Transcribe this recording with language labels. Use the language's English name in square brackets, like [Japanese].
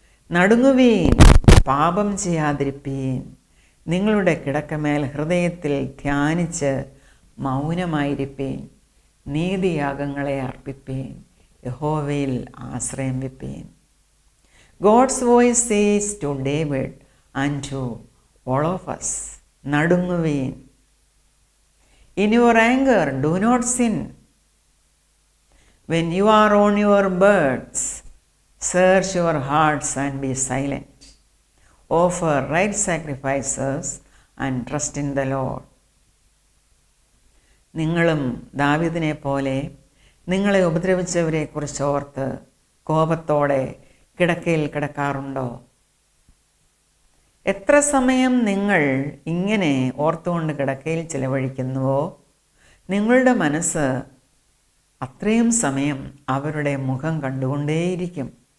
[Malayalam] നടുങ്ങുവീൻ, പാപം ചെയ്യാതിരിപ്പീൻ, നിങ്ങളുടെ കിടക്കമേൽ ഹൃദയത്തിൽ ധ്യാനിച്ച് മൗനമായിരിപ്പീൻ, നീതിയാഗങ്ങളെ അർപ്പിപ്പീൻ, യഹോവയിൽ ആശ്രയം വെപ്പീൻ. [English] God's voice says to David and to all of us, [Malayalam] നടുങ്ങുവീൻ. [English] In your anger, do not sin. When you are on your beds, search your hearts and be silent. Offer right sacrifices and trust in the Lord. [Malayalam] നിങ്ങളും ദാവീദിനെ പോലെ നിങ്ങളെ ഉപദ്രവിച്ചവരെ കുറിച്ച് ഓർത്ത് കോപത്തോടെ കിടക്കയിൽ കിടക്കാറുണ്ടോ? എത്ര സമയം നിങ്ങൾ ഇങ്ങനെ ഓർത്തുകൊണ്ട് കിടക്കയിൽ ചിലവഴിക്കുന്നുവോ നിങ്ങളുടെ മനസ്സ് അത്രയും സമയം അവരുടെ മുഖം കണ്ടുകൊണ്ടേയിരിക്കും.